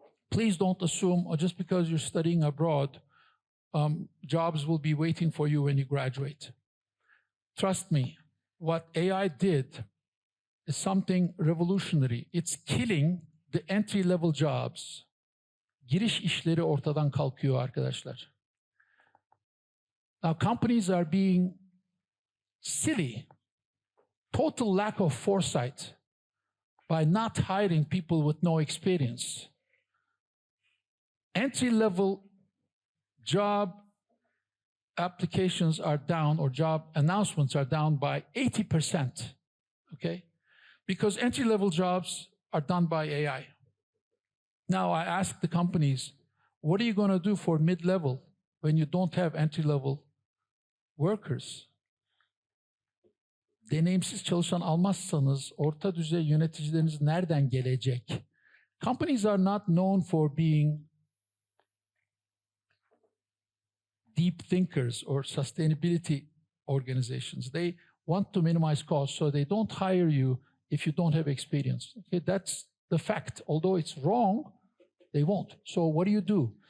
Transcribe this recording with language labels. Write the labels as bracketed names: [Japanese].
[English] Please don't assume, or just because you're studying abroad, jobs will be waiting for you when you graduate. Trust me, what AI did is something revolutionary. It's killing the entry-level jobs. [Turkish] Giriş işleri ortadan kalkıyor arkadaşlar. [English] Now companies are being silly, total lack of foresight by not hiring people with no experience. Entry-level job applications are down, or job announcements are down by 80%, okay? Because entry-level jobs are done by AI. Now I ask the companies, what are you going to do for mid-level when you don't have entry-level workers? [Turkish] Deneyimsiz çalışan almazsanız orta düzey yöneticileriniz nereden gelecek? [English] Companies are not known for being deep thinkers or sustainability organizations. They want to minimize costs, so they don't hire you if you don't have experience. Okay, that's the fact. Although it's wrong, they won't. So what do?